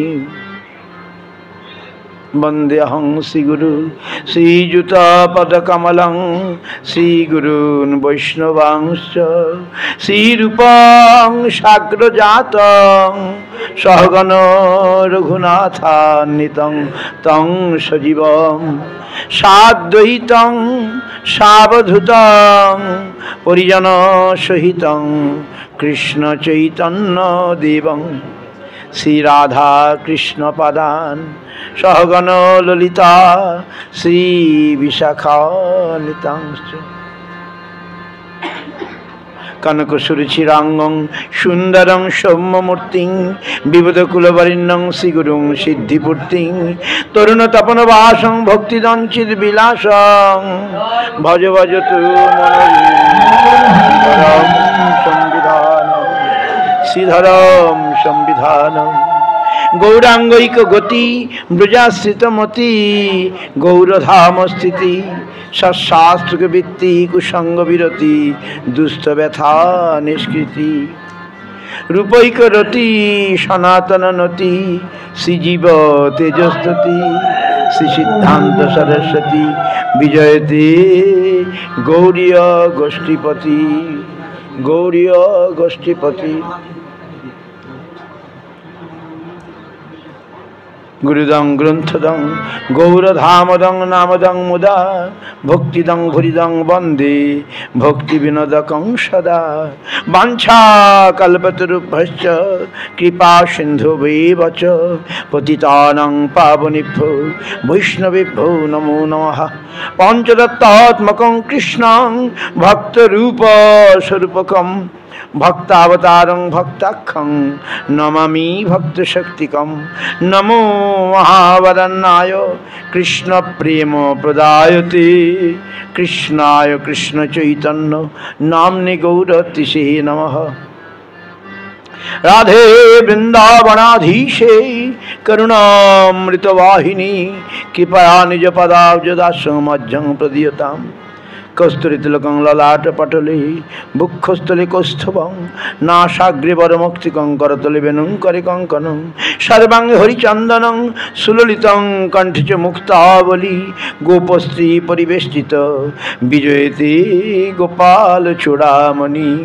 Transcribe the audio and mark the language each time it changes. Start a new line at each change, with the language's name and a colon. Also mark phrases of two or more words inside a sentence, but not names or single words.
Sanskrit: বন্দেহং শ্রীগুরু শ্রীযুতপদকমলং শ্রীগুরূন বৈষ্ণবাংশ্চ শ্রীরূপং সাগ্রজাতং সহগণ রঘুনাথান্বিতং তং সজীবং সাদ্বৈতং সাবধূতং পরিজন সহিতং কৃষ্ণ চৈতন্য দেবং শ্রী রাধা কৃষ্ণ পাদান সহগণ ললিতা শ্রী বিশাখা নিতাংশ কনকসুরুচিরাঙ্গং সুন্দরং সৌম্যমূর্তিং বিবুধকুলবরিণ্যং শ্রীগুরুং সিদ্ধিপূর্তিং তরুণতপনবাসং ভক্তিদঞ্চিত বিলাসং ভজ ভজতু সংবিধানম শ্রীধরম সংবিধানম গৌরাঙ্গৈক গতি ব্রজাশ্রিতমতি গৌরধাম স্থিতি সশাস্ত্রক বৃত্তি কুসঙ্গ বিরতি দুস্থ ব্যথা নিষ্কৃতি রূপৈক রতি সনাতন নতি শ্রীজীব তেজস্তুতি শ্রী সিদ্ধান্ত সরস্বতী বিজয়তে গৌরীয় গোষ্ঠীপতি গৌরীয় গোষ্ঠীপতি গুরুদং গ্রন্থদং গৌরধামদং নামদং মুদা ভক্তিদং ভুরিদং বন্দে ভক্তি বিনোদকং সদা বাঞ্ছা কল্পতরুভ্যশ্চ কৃপা সিন্ধুভ্যেব চ পতিতানাং পাবনেভ্যো বৈষ্ণবেভ্যো নমো নমঃ পঞ্চতত্ত্বাত্মকং কৃষ্ণং ভক্তরূপ স্বরূপকম ভক্তাবতারং ভক্তাখ্যং নমামি ভক্তশক্তিকম নমো মহাবদন্নায় কৃষ্ণ প্রেম প্রদায়তে কৃষ্ণায় কৃষ্ণ চৈতন্য নাম্নে গৌরতিষে নমঃ রাধে বৃন্দাবনাধীশে করুণামৃতবাহিনী কৃপয়া নিজ পদাব্জদাসং মধ্যং প্রদীয়তাম কস্তুরিতিলকং ললাটপটলে বুক্ষস্থলে কৌস্তভং নাসাগ্রে বরমৌক্তিকং করতলে বেনুং করে কঙ্কনং সর্বাঙ্গে হরিচন্দনং সুললিতং কণ্ঠে চ মুক্তাবলী গোপস্ত্রী পরিবেষ্টিত বিজয়তে গোপাল চূড়ামণি